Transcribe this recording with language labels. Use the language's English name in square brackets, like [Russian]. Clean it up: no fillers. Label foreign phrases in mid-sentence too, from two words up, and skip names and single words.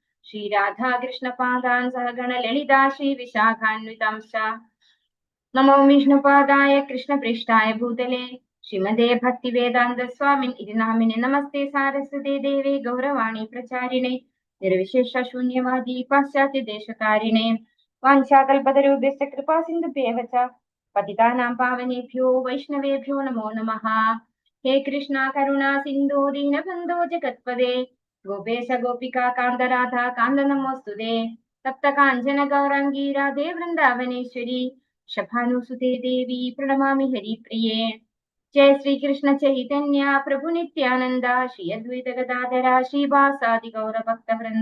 [Sanskrit] ശ്രീരാധാകൃഷ്ണപാദാൻ സഹഗണ ലളിതാ ശ്രീവിശാഖാന്വിതാംശ്ച നമോ വിഷ്ണുപാദായ കൃഷ്ണപൃഷ്ഠായ ഭൂതലേ ശ്രീമദേ ഭക്തിവേദാന്ത സ്വാമിൻ ഇതി നാമിനെ നമസ്തേ സാരസ്വതേ ദേവേ ഗൗരവാണി പ്രചാരിണേ നിർവിശേഷ ശൂന്യവാദി പാശ്ചാത്യ ദേശകാരിണേ വാഞ്ചാകൽപതരൂപേശ്ച കൃപാ സിന്ധുഭ്യേവ ച പതിതാനാം പാവനേഭ്യോ വൈഷ്ണവേഭ്യോ നമോ നമഃ. ഹേ കൃഷ്ണ കരുണാ സിന്ധോ ദീനബന്ധോ ജഗത്പദേ ഗോപേശ ഗോപികാ കാന്ത രാധാ കാന്ത നമോസ്തുതേ തപ്ത കാഞ്ചന ഗൗരാംഗീ രാധേ വൃന്ദാവനേശ്വരി ശഭാനുസുതേ ദേവി പ്രണമാമി ഹരിപ്രിയേ. ജയ ശ്രീകൃഷ്ണ ചൈതന്യ പ്രഭു നിത്യാനന്ദ ശ്രീ അദ്വൈത ഗദാധര ശ്രീവാസാദി ഗൗരഭക്തവൃന്ദ.